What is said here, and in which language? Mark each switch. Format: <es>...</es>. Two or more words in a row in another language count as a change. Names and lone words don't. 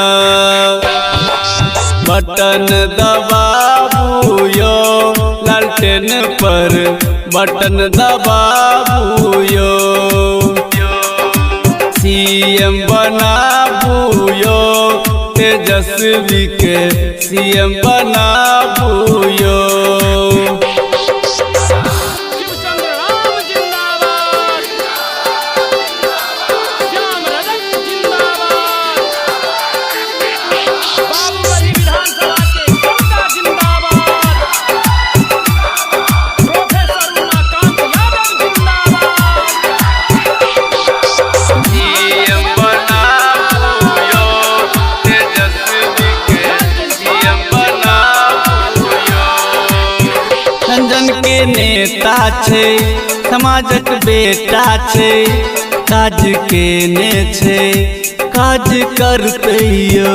<mai>बटन दबाबू यो लालटेन पर बटन दबाबू यो। सीएम बनाबू यो तेजस्वी के सीएम बनाबू यो। शिवचंद्र राम जिंदाबाद। श्याम रजक जिंदाबाद। बाबूगढ़ी विधानसभा के जनता जिंदाबाद। प्रोफेसर उमाकांत यादव जिंदाबाद। सीएम बनाबू यो तेजस्वी के सीएम बनाबू यो। रंजन के नेता छे, समाजक बेटा छे, काज के ने छे, काज करतैयो।</mai>